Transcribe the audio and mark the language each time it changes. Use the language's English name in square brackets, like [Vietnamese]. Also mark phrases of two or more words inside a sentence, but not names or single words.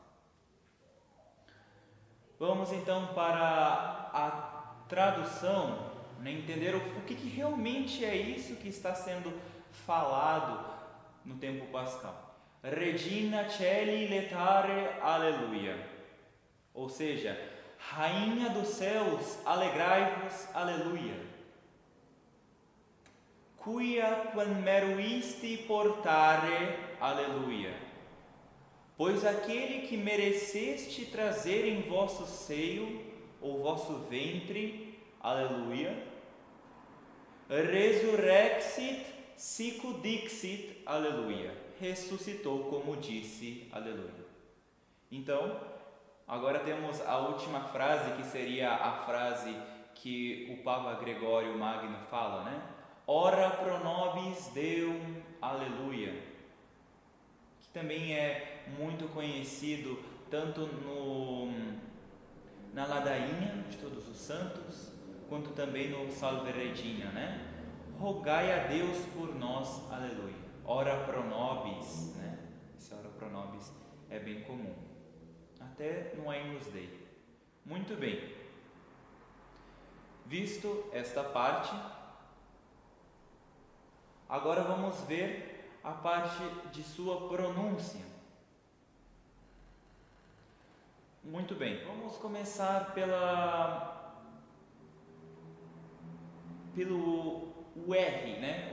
[Portuguese] Vamos então para a tradução, entender o que realmente é isso que está sendo falado no tempo pascal. [Latin] Regina Coeli laetare Alleluia, [Portuguese] ou seja, Rainha dos céus, alegrai-vos, aleluia. [Latin] Quia quam meruisti portare, aleluia. [Portuguese] Pois aquele que mereceste trazer em vosso seio, ou vosso ventre, aleluia, [Latin] resurrexit sicut dixit, aleluia. [Portuguese] Ressuscitou como disse, aleluia. Então, agora temos a última frase, que seria a frase que o Papa Gregório Magno fala, né? [Latin] Ora pro nobis Deum, aleluia. [Portuguese] Que também é muito conhecido tanto na ladainha santos, quanto também no Salve Regina, né? Rogai a Deus por nós, aleluia. [Latin] Ora pro nobis, [Portuguese] né? Esse [Latin] ora pro nobis [Portuguese] é bem comum, até no Agnus Dei. Muito bem. Visto esta parte, agora vamos ver a parte de sua pronúncia. Muito bem, vamos começar pelo R, né?